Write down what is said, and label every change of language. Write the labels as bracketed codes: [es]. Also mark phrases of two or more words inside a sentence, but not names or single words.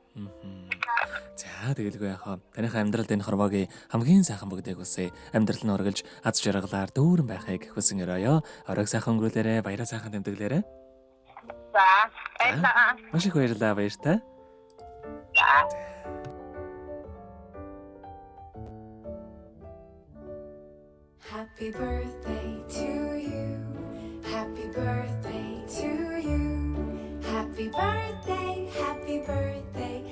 [mn] За тэгэлгүй яхаа. Таныхаа амьдралд энэ хорвоогийн хамгийн сайхан бүгдийг хүсье. Амьдрал нь ургалж аз жаргалаар дүүрэн байхыг хүсэн өрөөё. Оройг сайхан өнгөрүүлээрэ, баяраа сайхан тэмдэглээрэ. За баярлалаа. Маш их баярлалаа, баяртай. За. [en] Happy birthday to you. Happy birthday to you. Happy birthday, happy birthday.